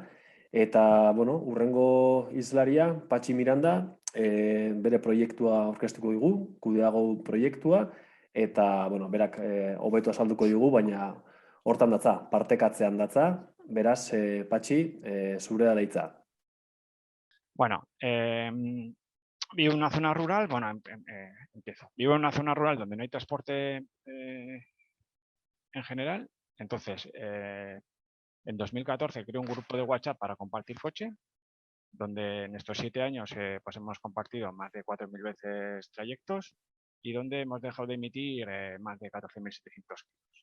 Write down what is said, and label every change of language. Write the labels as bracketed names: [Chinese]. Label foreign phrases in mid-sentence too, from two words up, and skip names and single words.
[Basque] Eta, urrengo hizlaria, Patxi Miranda, bere proiektua aurkeztuko digu, Kudeago proiektua, eta, berak hobeto azalduko digu, baina hortan datza, partekatzean datza, beraz, Patxi, zure da deitza. [Spanish] Bueno, vivo en una zona rural, empiezo. Vivo en una zona rural donde no hay transporte en general, entonces en 2014 creé un grupo de WhatsApp para compartir coche, donde en estos 7 años pues hemos compartido más de 4.000 veces trayectos y donde hemos dejado de emitir más de 14.700 kilos.